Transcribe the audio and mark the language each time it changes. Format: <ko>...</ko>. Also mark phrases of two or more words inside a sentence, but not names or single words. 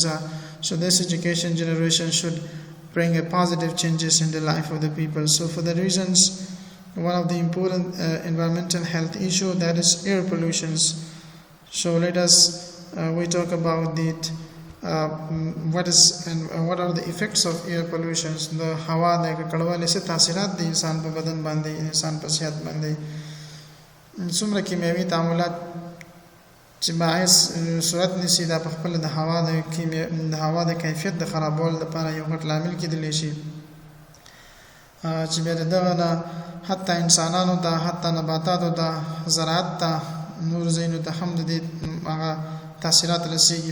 <en>So this education generation should bring a positive changes in the life of the people. So for the reasons, one of the important environmental health issue, that is air pollutions. So let us we talk about it. What are the effects of air pollutions?</en> <ps>The هوا د کړوالی څه تاثیرات دي انسان په بدن باندې، انسان په صحت باندې. څومره کیمیاوي تعاملات چې باعث صورت نیسي دا په خپل د هوا د کیفیت د خرابولو لپاره یو غټ لامل کېدلی شي، چې بیا دغه نه حتی انسانانو ته، حتی نباتاتو ته، زراعت ته، نور ځایونو ته هم د دې هغه تاثیرات رسیږي.</ps>